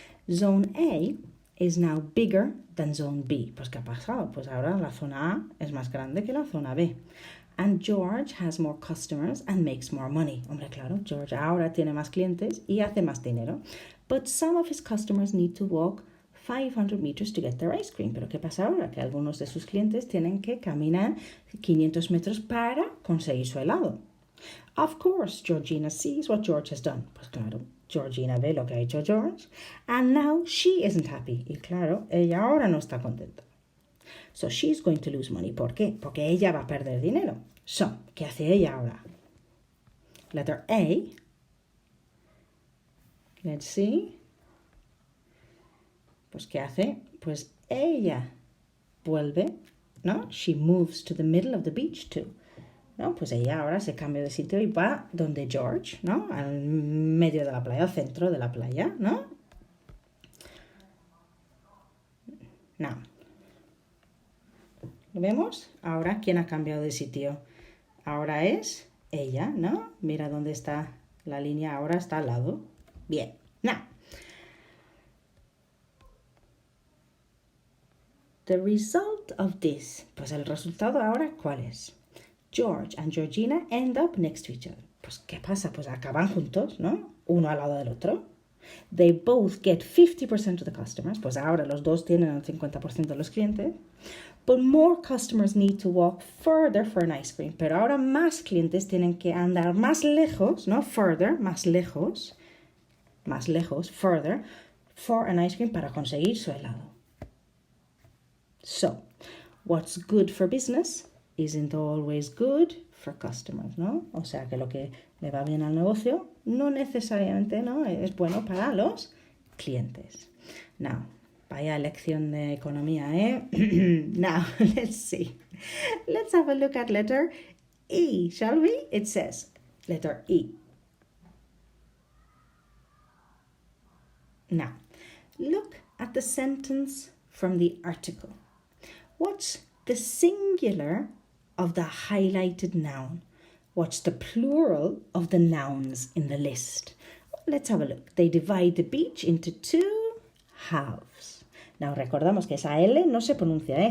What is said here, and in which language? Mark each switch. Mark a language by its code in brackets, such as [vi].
[en] Zone A is now bigger than Zone B. [es] Pues, ¿qué ha pasado? Pues ahora la zona A es más grande que la zona B. [en] And George has more customers and makes more money. [es] Hombre, claro, George ahora tiene más clientes y hace más dinero. [en] But some of his customers need to walk 500 meters to get their ice cream. [es] Pero ¿qué pasa ahora? Que algunos de sus clientes tienen que caminar 500 metros para conseguir su helado. [en] Of course, Georgina sees what George has done. [es] Pues claro, Georgina ve lo que ha hecho George. [en] And now she isn't happy. [es] Y claro, ella ahora no está contenta. [en] So she's going to lose money. [es] ¿Por qué? Porque ella va a perder dinero. So, ¿qué hace ella ahora? [en] Letter A. Let's see. [es] Pues, ¿qué hace? Pues ella vuelve, ¿no? [en] She moves to the middle of the beach too. [es] ¿No? Pues ella ahora se cambia de sitio y va donde George, ¿no? Al medio de la playa, al centro de la playa, ¿no? [en] Now. [es] ¿Lo vemos? Ahora, ¿quién ha cambiado de sitio? Ahora es ella, ¿no? Mira dónde está la línea, ahora está al lado. Bien. Now. [en] The result of this. [es] Pues el resultado ahora, ¿cuál es? [en] George and Georgina end up next to each other. [es] Pues, ¿qué pasa? Pues acaban juntos, ¿no? Uno al lado del otro. [en] They both get 50% of the customers. [es] Pues ahora los dos tienen el 50% de los clientes. [en] But more customers need to walk further for an ice cream. [es] Pero ahora más clientes tienen que andar más lejos, ¿no? [en] Further, [es] más lejos, [en] further, for an ice cream [es] para conseguir su helado. [en] So, what's good for business isn't always good for customers, ¿no? [es] O sea que lo que le va bien al negocio no necesariamente, ¿no? Es bueno para los clientes. Now, vaya lección de economía, ¿eh? [en] Now, let's see. Let's have a look at letter E, shall we? It says, letter E. Now, look at the sentence from the article. What's the singular of the highlighted noun? What's the plural of the nouns in the list? Let's have a look. They divide the beach into two halves. [es] Now, recordamos que esa L no se pronuncia, ¿eh?